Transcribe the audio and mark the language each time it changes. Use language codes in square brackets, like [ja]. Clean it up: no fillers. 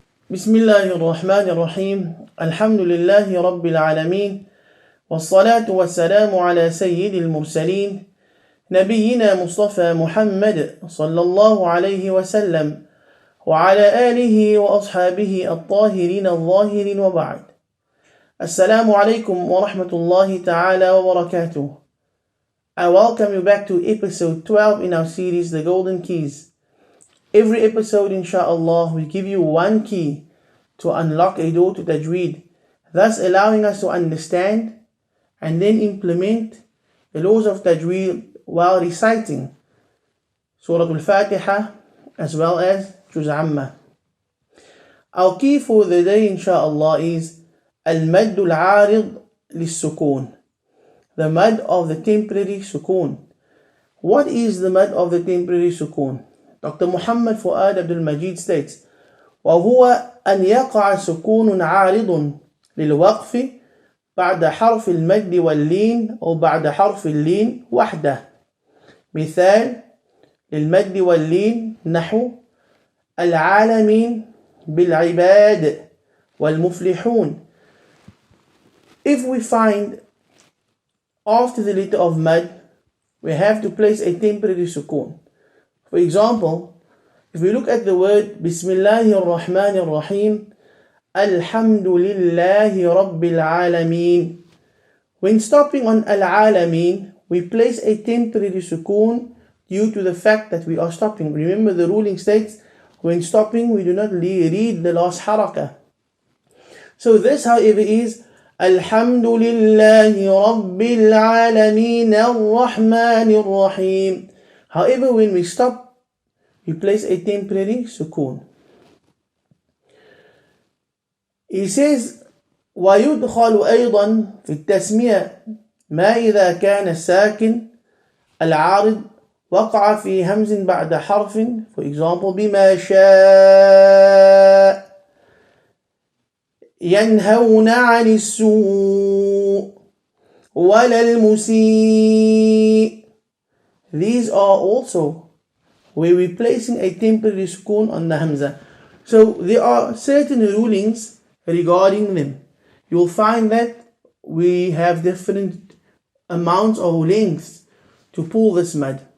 [ar] بسم الله الرحمن الرحيم الحمد لله رب العالمين والصلاة والسلام على سيد المرسلين نبينا مصطفى محمد صلى الله عليه وسلم وعلى آله وأصحابه الطاهرين الظاهرين وبعد. Assalamu alaikum wa rahmatullahi ta'ala wa barakatuh. [en] I welcome you back to episode 12 in our series The Golden Keys. Every episode, inshallah, we give you one key to unlock a door to Tajweed, thus allowing us to understand and then implement the laws of Tajweed while reciting Surah Al Fatiha as well as juzz. Our key for the day, inshallah, is Al-Madd Al-Arid Lis-Sukun, the mad of the temporary sukun. What is the mad of the temporary sukun? Dr. Muhammad Fuad Abdul Majeed states, [ar] وهو أن يقع سكون عارض للوقف بعد حرف المد واللين أو بعد حرف اللين وحده. مثال للمد واللين نحو العالمين بالعباد والمفلحون. [en] If we find after the letter of mad, we have to place a temporary sukun. For example, if we look at the word Bismillahir Rahmanir Rahim, Alhamdulillahi Rabbil Alameen. When stopping on Al-Alameen, we place a temporary sukun due to the fact that we are stopping. Remember, the ruling states, when stopping, we do not read the last harakah. So this, however, is Alhamdulillahi Rabbil Alameen Ar-Rahmanir Rahim. However, when we stop, we place a temporary sukun. He says, [ar] ويدخل أيضا في التسمية ما إذا كان الساكن العارض وقع في همز بعد حرف. [en] For example, [ar] بما شاء ينهون عن السوء ولا المسيء. [en] These are also where we're placing a temporary sukun on the hamza. So there are certain rulings regarding them. You'll find that we have different amounts or lengths to pull this mad.